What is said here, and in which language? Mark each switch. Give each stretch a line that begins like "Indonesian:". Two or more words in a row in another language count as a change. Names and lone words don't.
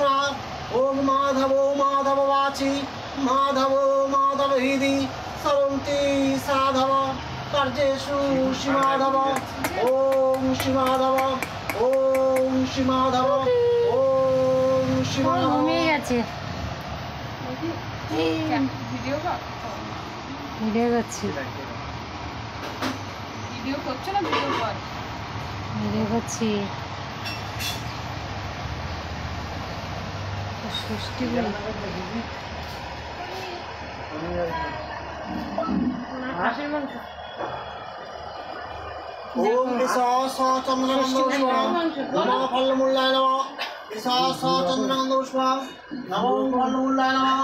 Sanskrit: ওম মাধব মাধব বাচি মাধব মাধব হৃদি সরন্তি সাধব কার্যেষু শ্রীমাধব। ওম শ্রীমাধব ওম শ্রীমাধব ওম শ্রীমাধব।
Bangla: ঘুমিয়ে গেছে। ভিডিও করছি। ভিডিও করছো না ভিডিও কর? ভিডিও করছি। ষষ্ঠী বলি।
Sanskrit: ওম চন্দ্রগন্ধ পুষ্পং নমো ফলমূলায় নমঃ। চন্দ্রগন্ধ পুষ্পং নমো ফলমূলায় নমঃ।